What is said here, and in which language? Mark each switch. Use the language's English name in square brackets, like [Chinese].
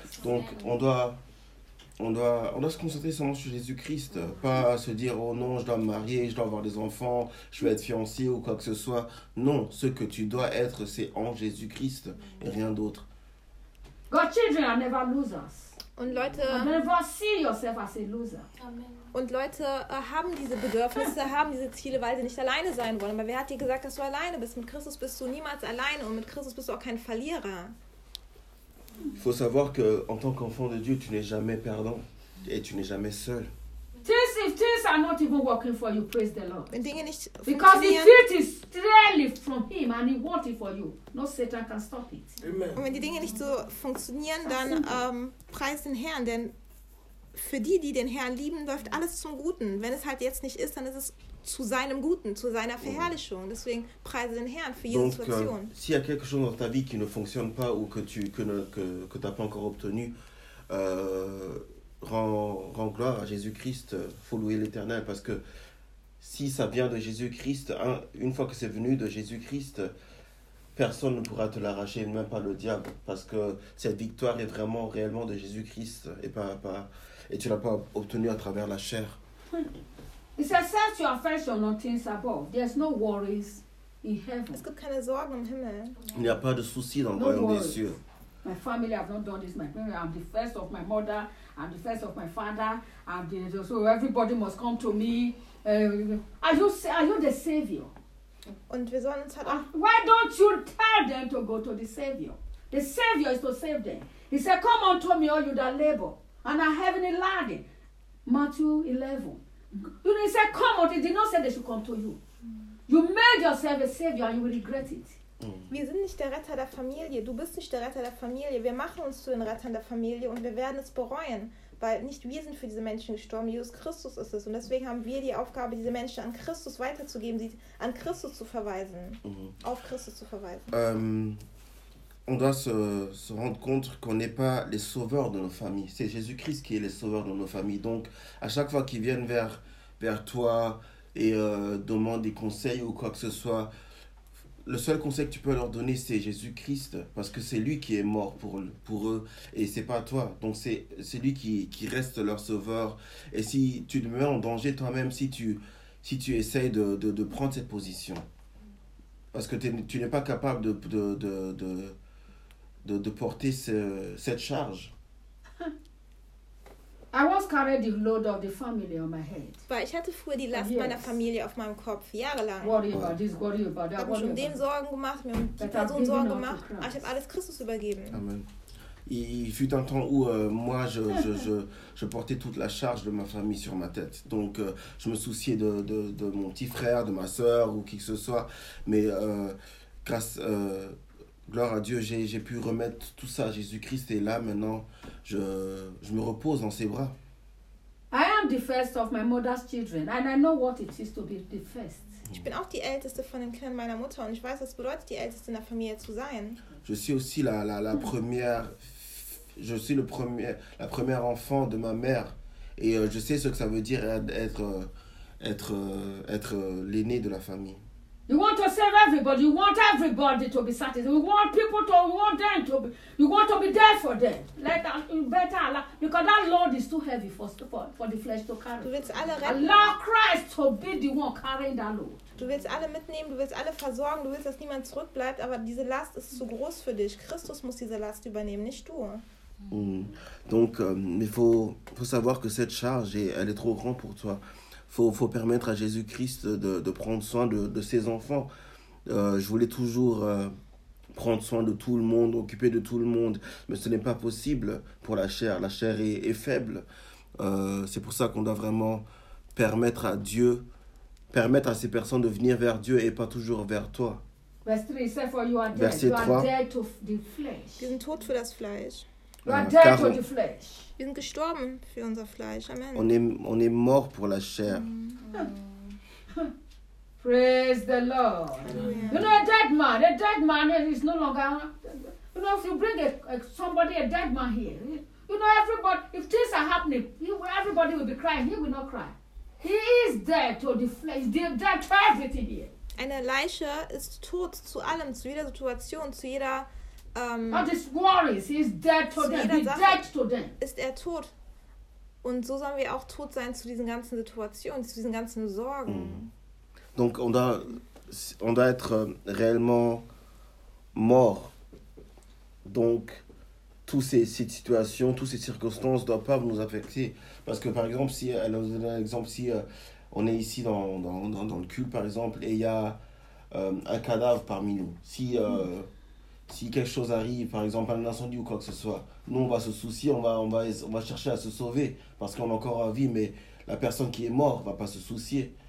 [French] Donc on doit se concentrer seulement sur Jésus-Christ, pas se dire oh non, je dois me marier, je dois avoir des enfants, je vais être fiancé ou quoi que ce soit. Non, ce que tu dois être, c'est en Jésus-Christ et rien d'autre. [English] God, children are never losers. [German] Und Leute, [English] never see yourself as a loser. Amen. [German] Und Leute haben diese Bedürfnisse, haben diese Ziele, weil sie nicht alleine sein wollen. Aber wer hat dir gesagt, dass du alleine bist? Mit Christus bist du niemals alleine und mit Christus bist du auch kein Verlierer. [French] Il faut savoir que en tant qu'enfant de Dieu, tu n'es jamais perdant et tu n'es jamais seul. [English] If things are not even working for you, praise the Lord. [German] Wenn Dinge nicht funktionieren, [English] because if it is strictly from Him and He wants it for you, no Satan can stop it. Amen. [German] Und wenn die Dinge nicht so funktionieren, dann preis den Herrn, denn für die den Herrn lieben, läuft alles zum Guten. Wenn es halt jetzt nicht ist, dann ist es zu seinem Guten, zu seiner Verherrlichung. Deswegen preise den Herrn für jede Situation. [French] Donc, s'il y a quelque chose dans ta vie qui ne fonctionne pas ou que tu n'as pas encore obtenu, rend gloire à Jésus-Christ, faut louer l'Éternel, parce que si ça vient de Jésus-Christ, hein, une fois que c'est venu de Jésus-Christ, personne ne pourra te l'arracher, même pas le diable, parce que cette victoire est vraiment réellement de Jésus-Christ et pas et tu l'as pas obtenue à travers la chair. Il dit, [English] set your affection on things above. There's no worries in heaven. [German] Es gibt keine Sorgen im Himmel. [French] Il n'y a pas de soucis dans le royaume des cieux. [English] My family have not done this. My family, I'm the first of my mother. I'm the first of my father. So everybody must come to me. Are you the savior? [German] Und wir sollen uns halt [English] why don't you tell them to go to the savior? The savior is to save them. He said, "Come unto me, all you that labor and are heavy laden." Matthew 11. You know, he said, "Come unto." He did not say they should come to you. You made yourself a savior, and you will regret it. [German] Wir sind nicht der Retter der Familie. Du bist nicht der Retter der Familie. Wir machen uns zu den Rettern der Familie und wir werden es bereuen, weil nicht wir sind für diese Menschen gestorben. Jesus Christus ist es. Und deswegen haben wir die Aufgabe, diese Menschen an Christus weiterzugeben, sie an Christus zu verweisen, auf Christus zu verweisen. [French] On doit se rendre compte qu'on n'est pas les sauveurs de nos familles. C'est Jésus-Christ qui est le sauveur de nos familles. Donc, à chaque fois qu'ils viennent vers toi et demandent des conseils ou quoi que ce soit, le seul conseil que tu peux leur donner, c'est Jésus-Christ, parce que c'est lui qui est mort pour eux, et c'est pas toi. Donc c'est lui qui reste leur sauveur. Et si tu te mets en danger toi-même, si tu essayes de prendre cette position, parce que tu n'es pas capable de porter cette charge. [English] I was carrying the load of the family on my head. [German] Weil ich hatte früher die Last meiner Familie auf meinem Kopf jahrelang. [English] Worry about this, worry about that. [German] Ich habe mir um den Sorgen gemacht, mir um die Person Sorgen gemacht. Aber ich habe alles Christus übergeben. Amen. [French] Il fut un temps où moi je portais toute la charge de ma famille sur ma tête. Donc je me souciais de mon petit frère, de ma sœur ou qui que ce soit. Mais gloire à Dieu, j'ai pu remettre tout ça à Jésus-Christ et là maintenant je me repose dans ses bras. [English] am the first of my mother's children, and I know what it is to be the first. [German] Ich bin auch die älteste von den Kindern meiner Mutter und ich weiß, was bedeutet, die älteste in der Familie zu sein. [French] Je suis aussi la première. Je suis le premier, la première enfant de ma mère, et je sais ce que ça veut dire être l'aîné de la famille. [English] You want to save everybody. You want everybody to be satisfied. You want people to, you want them to be, you want to be there for them. Let them better allow, because that load is too heavy for the flesh to carry. [German] Du willst alle retten. [English] Allow Christ to be the one carrying that load. [German] Du willst alle mitnehmen, du willst alle versorgen, du willst, dass niemand zurückbleibt, aber diese Last ist zu groß für dich. Christus muss diese Last übernehmen, nicht du. [French] Donc, mais faut savoir que cette charge, elle est trop grande pour toi. Faut permettre à Jésus-Christ de prendre soin de ses enfants. Je voulais toujours prendre soin de tout le monde, occuper de tout le monde, mais ce n'est pas possible pour la chair. La chair est faible. C'est pour ça qu'on doit vraiment permettre à Dieu, permettre à ces personnes de venir vers Dieu et pas toujours vers toi. Verset 3. Ils sont morts pour le [English] flesh. [German] Wir sind gestorben für unser Fleisch. Amen. [French] On est mort pour la chair. [English] Mm. Praise the Lord. Hallelujah. You know, a dead man is no longer. You know, if you bring a dead man here, you know, everybody, if things are happening, everybody will be crying. He will not cry. He is dead to the flesh. He is dead to everything here. [German] Eine Leiche ist tot zu allem, zu jeder Situation, zu jeder. [English] And his worries, he is dead to them. He's dead to them. [German] Ist er tot? Und so sollen wir auch tot sein zu diesen ganzen Situationen, zu diesen ganzen Sorgen. [French] Donc on doit être réellement mort. Donc toutes ces situations, toutes ces circonstances doivent pas nous affecter, parce que par exemple si elle nous donne un exemple, si on est ici dans le culte par exemple et il y a un cadavre parmi nous, si quelque chose arrive, par exemple un incendie ou quoi que ce soit, nous on va se soucier, on va chercher à se sauver parce qu'on est encore en vie, mais la personne qui est morte va pas se soucier.